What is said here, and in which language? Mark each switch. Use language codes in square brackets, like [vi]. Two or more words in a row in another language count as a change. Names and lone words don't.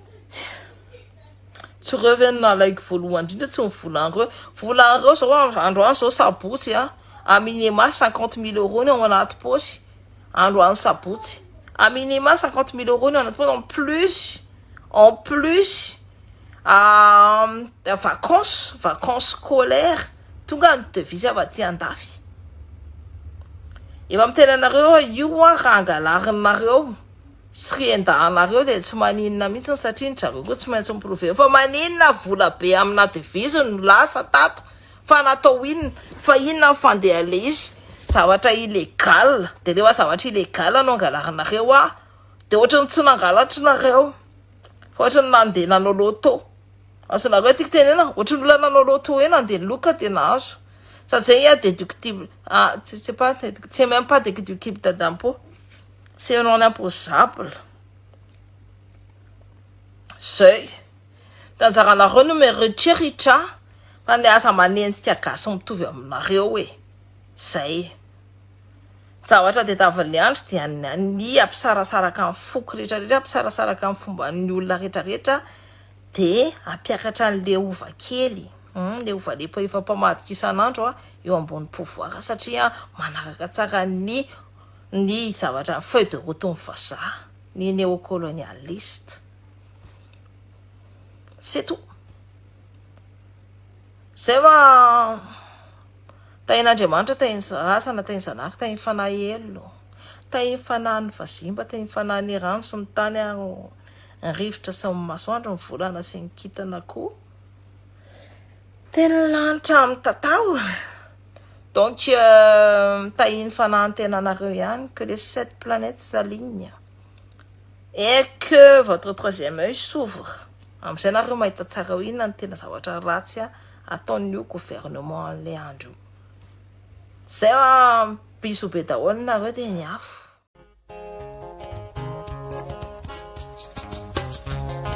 [mg] tsy reo veny nalaiko voalohany indrindra tsy volan'ireo zao androany zao sabotsy [fr] à minima [mg] 50 000 euros ny ao anaty posy androany sabotsy [fr] à minima [mg] 50 000 euros ny ao anaty posy [fr] en plus vacances scolaires [mg] tonga ny devise avy aty andafy efa mitena anareo io raha angalarinareo sy riendahanareo dia tsy maninona mihitsy satria ny zareo koa tsy maintsy miproveo fa maninona vola be amina devise no lasa tato fa natao inona fa inona fandeha le izy zavatra illégal dia rehefa zavatra illégal no angalarinareo dia ohatrany tsy nangalatrinareo fa ohatrany nandeha nanao loto azonareo tiako tenena ohatry ny olona nanao loto hoe nandeha loka dia nahazo zay déductible [fr] c'est même pas déductible d'impôt c'est non imposable [mg] zay da anjaranareo no mieritreritra fa ny asa manenjika gasy mitovy aminareo hoe zay zavatra dia tavin'ny andro dia ny ampisarasaraka amin'ny foko rehetrarehetra ampisarasaraka amin'ny fomba ny olona rehetrarehetra dia ampiakatra an'le ova kely le ova lepo efa mpamadika isan'andro eo ambony pouvoir satria manaraka tsara ny zavatra [fr] feuille de route [mg] ny vazaha ny néocolonialiste [fr] c'est tout [mg] zay fa tain'Andriamanitra tainy rasana tainy zanaka tainy fanahelo tainy fanahy ny vazimba tainy fanahy ny rano sy ny tany ny rivotra sy ny masoandro ny volana sy ny kintana koa tena lanitra amin'ny tatao donc tahiny fanahan-tena anareo ihany [fr] que les 7 planètes s'alignent et que votre troisième œil s'ouvre [mg] amin'izay nareo mahita tsara ho inona ny tena zavatra ratsy ataon'io gouvernement le andro zay biso be daholo nareo dia ny afo